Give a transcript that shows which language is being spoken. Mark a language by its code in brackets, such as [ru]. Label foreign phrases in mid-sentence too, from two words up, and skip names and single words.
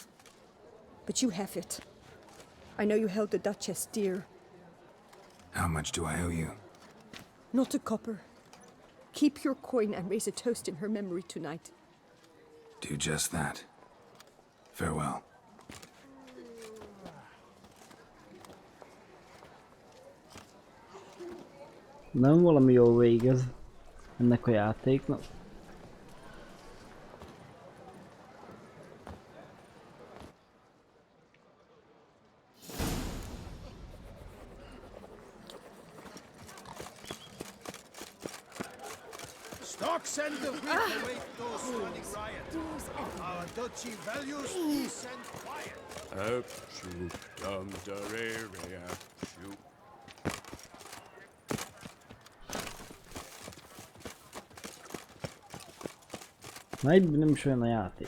[en] But you have it. I know you held the Duchess dear. How much do I owe you? Not a copper. Keep your coin and raise a toast in her memory tonight. Do just that. Farewell. [hu] Nem valami jól végez ennek a játéknak. [en] Stocks and the wheat await those running riot. Our duchy values peace and quiet. Shoot, shoot. [hu] Na itt nem is olyan a játék.